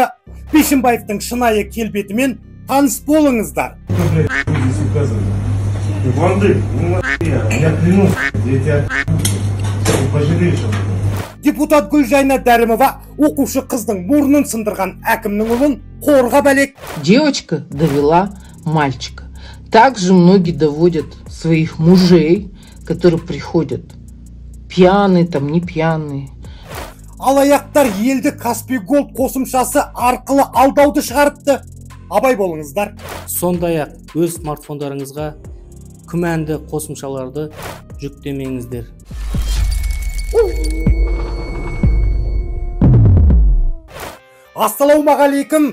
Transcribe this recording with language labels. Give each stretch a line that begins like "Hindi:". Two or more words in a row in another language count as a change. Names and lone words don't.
Kazakh: Бишімбаевтың шынайы келбетімен таныс болыңыздар. Депутат Гүлжайна Дәрімова оқушы қыздың мұрнын сындырған әкімнің ұлын қорға бәлек.
Russian: Девочка довела мальчика. Также многие доводят своих мужей, которые приходят пьяные, там не пьяные.
Kazakh: Алаяқтар елді Каспий Голд қосымшасы арқылы алдауды шығарыпты. Абай болыңыздар. Сондай-ақ өз смартфондарыңызға күмәнді қосымшаларды жүктемеңіздер. Ассалаумағалейкум.